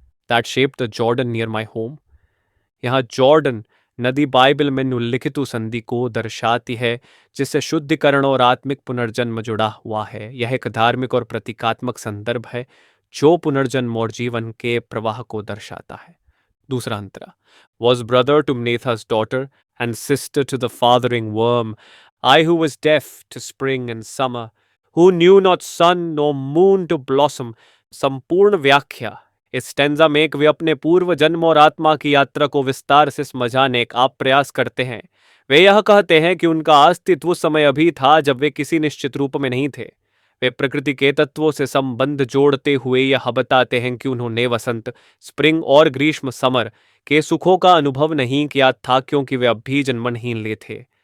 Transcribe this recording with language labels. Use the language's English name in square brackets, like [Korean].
[English] That shaped the Jordan near my home. [Hindi] यहाँ Jordan नदी Bible में उल्लिखित संधि को दर्शाती है, जिससे शुद्धिकरण और आत्मिक पुनर्जन्म जुड़ा हुआ है। यह एक धार्मिक और प्रतीकात्मक संदर्भ है जो पुनर्जन्म और जीवन के प्रवाह को दर्शाता है। दूसरा अंतरा। [English] Was brother to मनेथा's daughter and sister to the fathering worm, I who was deaf to spring and summer, who knew not sun nor moon to blossom। [Hindi] संपूर्ण व्याख्या। इस स्टैंजा में वे अपने पूर्व जन्म और आत्मा की यात्रा को विस्तार से समझाने का प्रयास करते हैं। वे यह कहते हैं कि उनका अस्तित्व उस समय अभी था जब वे किसी निश्चित रूप में नहीं थे। वे प्रकृति के तत्वों से संबंध जोड़ते हुए यह बताते हैं कि उन्होंने वसंत, स्प्रिंग और ग्रीष्म, समर के सुखों का अनुभव नहीं किया था क्योंकि वे अभी जन्म नहीं लिए थे।